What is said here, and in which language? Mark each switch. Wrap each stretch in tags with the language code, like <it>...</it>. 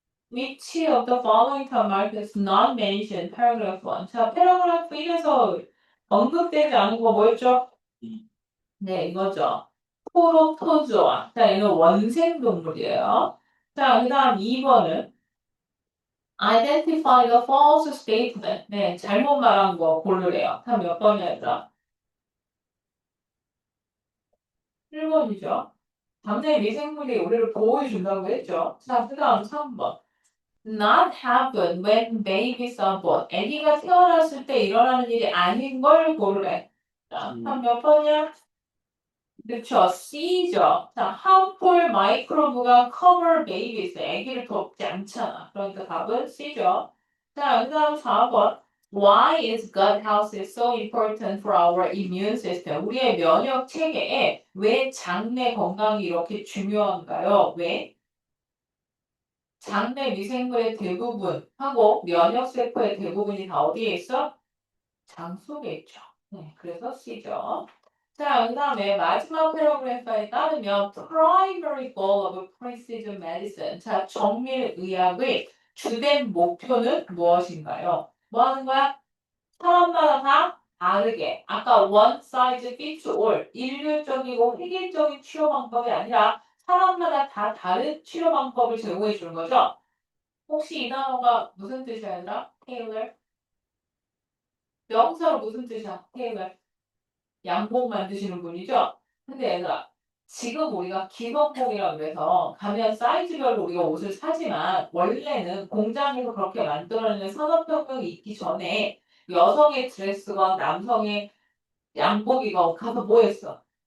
<en>Which of the following remark is not mentioned? paragraph 1.</en> <ko>자, paragraph 1에서 언급되지 않은 거 뭐였죠? 네, 이거죠. 프로토조아. 자, 얘는 원생 동물이에요. 자, 그 다음 2번은</ko> <en>identify the false statement.</en> <ko>네, 잘못 말한 거 고르래요. 다음 몇 번이야, 얘들아? 1번이죠. 당내 미생물이 우리를 보호해준다고 했죠. 자, 그 다음 3번.</ko> <en>Not happen when babies are born.</en> <ko>아기가 태어났을 때 일어나는 일이 아닌 걸 고르래. 자, 다음 몇 번이야? 그쵸, C죠.</ko> <en>자, harmful microbe가 cover babies.</en> <ko>아기를 덮지 않잖아. 그러니까 답은 C죠. 자, 그 다음 4번.</ko> <en>Why is gut health so important for our immune system?</en> <ko>우리의 면역 체계에 왜 장내 건강이 이렇게 중요한가요? 왜? 장내 미생물의 대부분하고 면역세포의 대부분이 다 어디에 있어? 장 속에 있죠. 네, 그래서 C죠. 자, 그 다음에 마지막 패러그래프에 따르면</ko> <en>primary goal of precision medicine.</en> <ko>자, 정밀의학의 주된 목표는 무엇인가요? 뭐 하는 거야? 사람마다 다 다르게.</ko> <en>아까 one size fits all.</en> <ko>일률적이고 획일적인 치료 방법이 아니라 사람마다 다 다른 치료 방법을 제공해 주는 거죠. 혹시 이 단어가 무슨 뜻이야, 얘들아? 테일러? 명사로 무슨 뜻이야, 테일러? 양복 만드시는 분이죠? 근데 얘들아, 지금 우리가 기성복이라고 해서 가면 사이즈별로 우리가 옷을 사지만 원래는 공장에서 그렇게 만들어내는 산업혁명이 있기 전에 여성의 드레스건 남성의 양복이건 가서 뭐 했어?</ko>